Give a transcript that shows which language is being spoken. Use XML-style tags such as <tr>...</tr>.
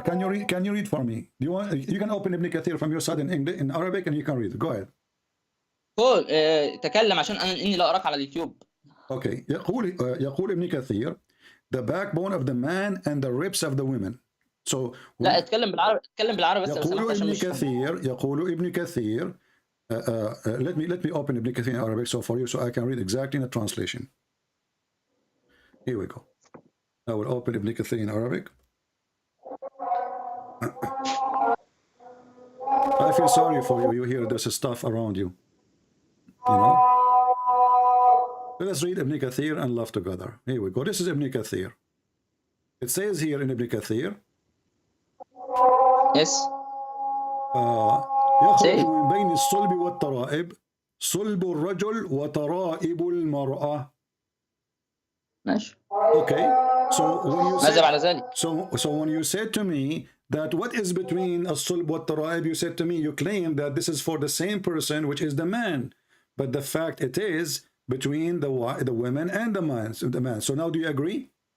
<en>Can you read for me? Do you want? You can open Ibn Kathir from your side in English, in Arabic, and you can read it. Go ahead.</en> <ar>قول تكلم عشان اني لا اراك على اليوتيوب.</ar> <en>Okay.</en> <ar>يقول ابن كثير,</ar> <en>the backbone of the man and the ribs of the women. So</en> <ar>لا اتكلم بالعربي بس. يقول ابن كثير.</ar> <en>Let me open Ibn Kathir in Arabic for you, so I can read exactly in the translation. Here we go. I will open Ibn Kathir in Arabic. I feel sorry for you. You hear there's stuff around you. You know. Let us read Ibn Kathir and laugh together. Here we go. This is Ibn Kathir. It says here in Ibn Kathir. Yes.</en> <ar>يخرج من بين الصلب والترائب صلب الرجل وترائب المرأة. ماشي.</ar> <en>Okay. So when you</en> <ar>ماذا بعد ذلك؟</ar> <en>so when you said to me that what is between</en> <ar>الصلب والترائب,</ar> <en>you said to me, you claim that this is for the same person, which is the man, but the fact it is between the women and the man. So now do you agree?</en>